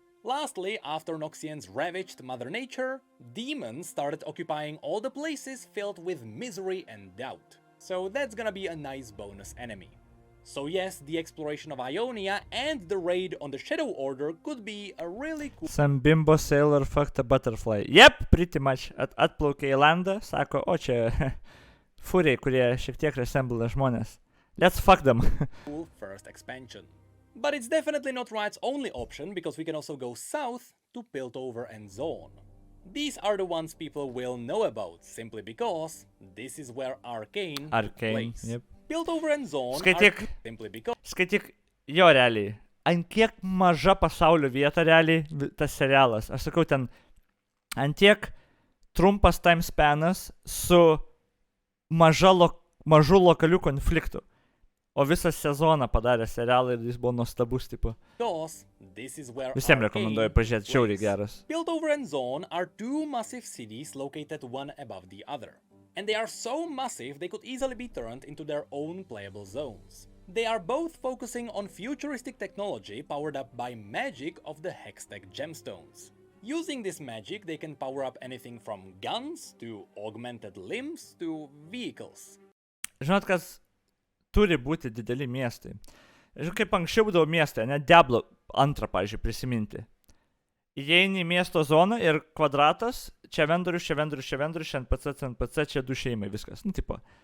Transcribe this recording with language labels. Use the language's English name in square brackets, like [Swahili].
[English] Lastly, after Noxians ravaged Mother Nature, demons started occupying all the places filled with misery and doubt. So that's gonna be a nice bonus enemy. So yes, the exploration of Ionia and the raid on the Shadow Order could be a really cool... Some bimbo sailor fucked a butterfly. Yep, pretty much. [Lithuanian] Atplaukė į landą, sako, o čia furiai, kurie šiek tiek resemble žmonės. [English] Let's fuck them. Cool first expansion. But it's definitely not Riot's only option, because we can also go south to Piltover and Zone. These are the ones people will know about, simply because this is where Arcane plays. Yep. Piltover and Zone [Lithuanian] Skaityk. [English] are simply because... [Lithuanian] Skaityk, jo realiai, ant kiek maža pasaulio vieta realiai tas serialas. Aš sakau, ten ant tiek trumpas time spanas su mažu lokaliu konfliktu. O visą sezoną padarė serialą ir jis buvo nuostabus, tipo. Visiems rekomenduoju pažiūrėti, žiauriai geras. [English] Piltover and Zone are two massive cities located one above the other. And they are so massive they could easily be turned into their own playable zones. They are both focusing on futuristic technology powered up by magic of the Hextech gemstones. Using this magic, they can power up anything from guns to augmented limbs to vehicles. [Lithuanian] Žinot, kas turi būti dideli miestai. Žinot, kaip anksčiau būdavo miestai, ne Diablo 2, pavyzdžiui, prisiminti. Įeini į miesto zoną ir kvadratas, čia vendorius, čia vendorius, čia vendorius, čia NPC, čia du šeimai, viskas. Nu, tipo.